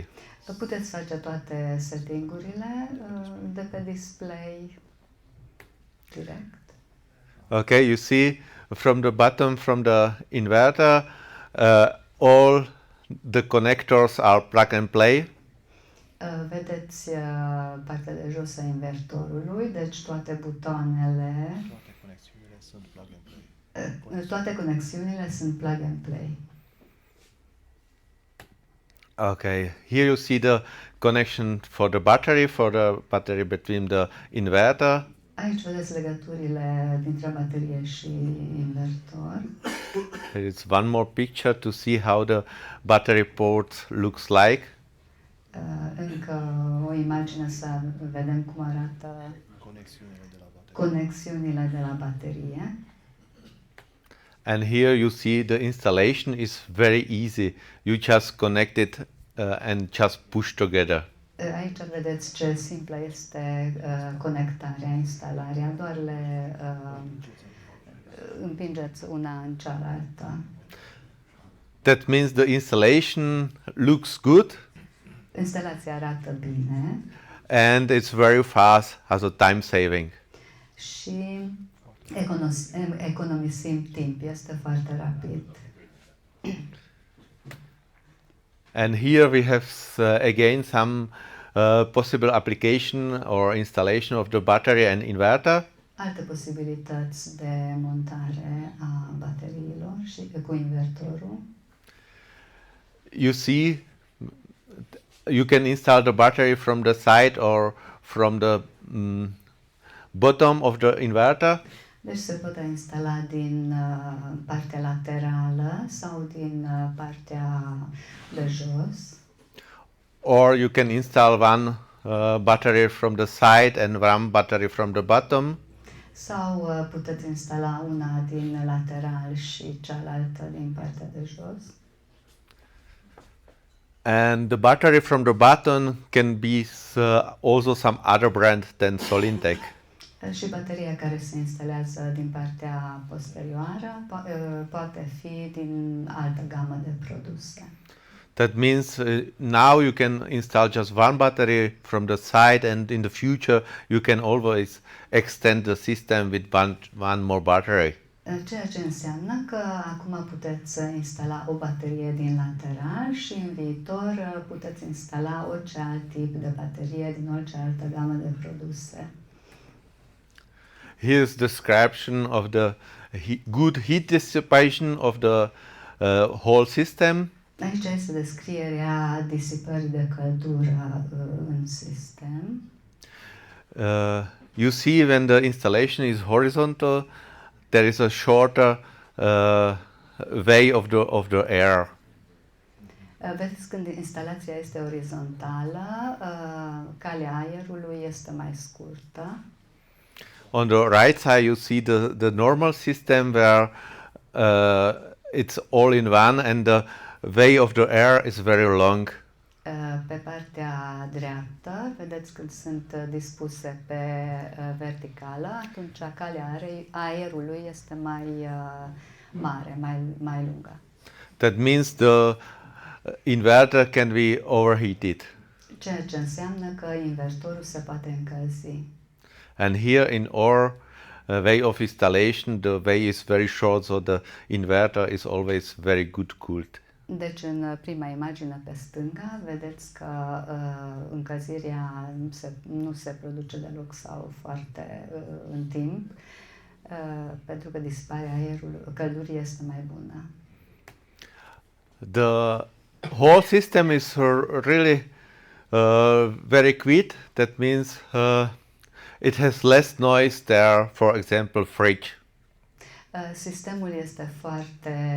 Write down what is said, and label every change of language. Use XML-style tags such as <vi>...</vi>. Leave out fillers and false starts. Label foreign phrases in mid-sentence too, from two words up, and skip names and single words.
<ro>Puteți face toate settingurile de pe display direct.</ro> <en>Okay, you see from the bottom, from the inverter, all the connectors are plug and play.</en> <ro>Vedeți partea de jos a invertorului, deci toate butoanele, toate conexiunile sunt</ro> <en>plug and play. Okay, here you see the connection for the battery between the inverter.</en> <ro>Aici vedeți legăturile dintre baterie și invertor.</ro> <en>There is one more picture to see how the battery port looks like.</en> <ro>Încă o imagine să vedem cum arată conexiunile de la baterie.</ro> <en>And here you see the installation is very easy. You just connect it and just push together.</en> <ro>Aici vedeți ce simplă este conectarea, instalarea, doar le împingeți una în cealaltă.</ro> <en>That means the installation looks good.</en> <ro>Instalația arată bine.</ro> <en>And it's very fast, has a time saving.</en> <ro>Și economisim timp, este foarte rapid.</ro> <en>And here we have again some possible application or installation of the battery and inverter.</en> <ro>Alte posibilități de montare a bateriilor și cu invertorul.</ro> <en>You see, you can install the battery from the side or from the bottom of the inverter.</en> <ro>Deci se poate instala din partea laterală sau din partea de jos.</ro> <en>Or you can install one battery from the side and one battery from the bottom.</en> <ro>Sau puteți instala una din lateral și cealaltă din partea de jos.</ro> <en>And the battery from the bottom can be also some other brand than SOLINTEG.</en> <ro>Și bateria care se instalează din partea posterioară poate fi din altă gamă de produse.</ro> <en>That means now you can install just one battery from the side, and in the future you can always extend the system with one more battery.</en> <ro>Ceea ce înseamnă că acum puteți instala o baterie din lateral și în viitor puteți instala orice alt tip de baterie din orice altă gamă de produse.</ro> <en>Here's description of the good heat dissipation of the whole system.</en> <ro>Aici este descrierea disipării de căldură în sistem.</ro> <en>You see when the installation is horizontal, there is a shorter way of the air.</en> <ro>Vedeți, când instalația este orizontală, calea aerului este mai scurtă.</ro> <en>On the right side, you see the normal system where it's all in one, and the way of the air is very long.</en> <ro>Pe partea dreaptă, vedeți când sunt dispuse pe verticală, atunci calea aerului este mai mare, mai lungă.</ro> <en>That means the inverter can be overheated.</en> <ro>Ceea ce înseamnă că invertorul se poate încălzi.</ro> <en>And here in our way of installation, the way is very short, so the inverter is always very good cooled.</en> <ro>Deci în prima imagine pe stânga vedeți că încălzirea nu se produce deloc sau foarte în timp, pentru că disiparea căldurii este mai bună.</ro> <en>The whole system is really very quiet. That means it has less noise there, for example, fridge.</en> <ro>Sistemul este foarte</ro>